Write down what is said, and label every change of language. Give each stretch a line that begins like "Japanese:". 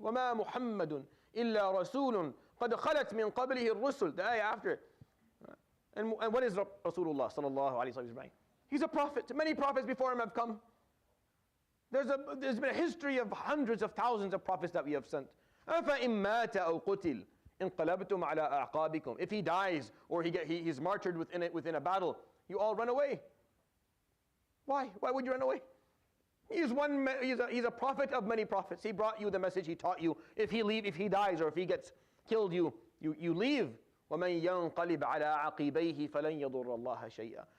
Arabic: وَمَا مُحَمَّدٌ إِلَّا رَسُولٌ قَدْ خَلَتْ مِنْ قَبْلِهِ الرُّسُلُ.
English: The ayah after it. And what is Rasulullah sallallahu alayhi wa sallam? He's a prophet. Many prophets before him have come. There's been a history of hundreds of thousands of prophets that we have sent.
Arabic: أَفَإِن مَّاتَ أَوْ قُتِلْ انقلبتم على أعقابكم.
English: If he dies or he's martyred within a battle, you all run away. Why? Why would you run away? He's a prophet of many prophets. He brought you the message. He taught you. If he dies or if he gets killed, you leave.
Arabic: وَمَن يَنْقَلِبْ عَلَىٰ عَقِبَيْهِ فَلَنْ يَضُرَّ اللَّهَ شَيْئًا.